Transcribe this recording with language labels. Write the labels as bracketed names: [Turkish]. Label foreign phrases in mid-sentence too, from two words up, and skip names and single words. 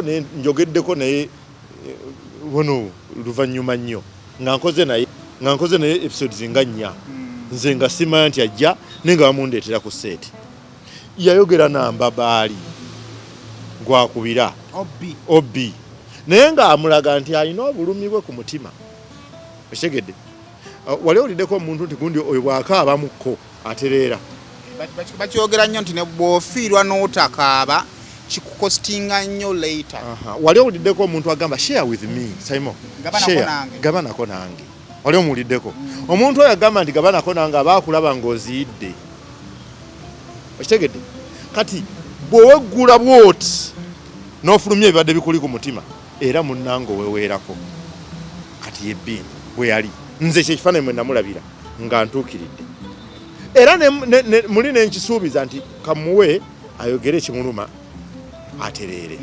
[Ganda] naye njogeddeko naye wono luvannyuma nnyo nga nkoze naye episodes nga 4 nze nga simanya nti ajja naye nga bamundeetera ku seeti yayogera namba baali gwakubira obbi naye nga amulaga nti alina obulumi bwe ku mutima okitegedde wali oliddeko omuntu nti gundi oyo bw'akaabamukko atereera bakyogera nnyo nti ne bw'ofiirwa n'otakaaba kikukostinga nnyo later wali owuliddeko omuntu agamba [English] share with me [Ganda] Simon gabanako nange wali omuwuliddeko omuntu oyo agamba nti gabanako nange abaakulaba ng'oziyidde okitegedde kati bw'oweggula bw'oti n'ofulumya ebibadde bikuli ku mutima era munnange oweweerako kati yebbini bwe yali nze kyekifaananyi mwe namulabira nga ntuukiridde era muli nenkisuubiza nti kamuwe ayogere ekimuluma atereere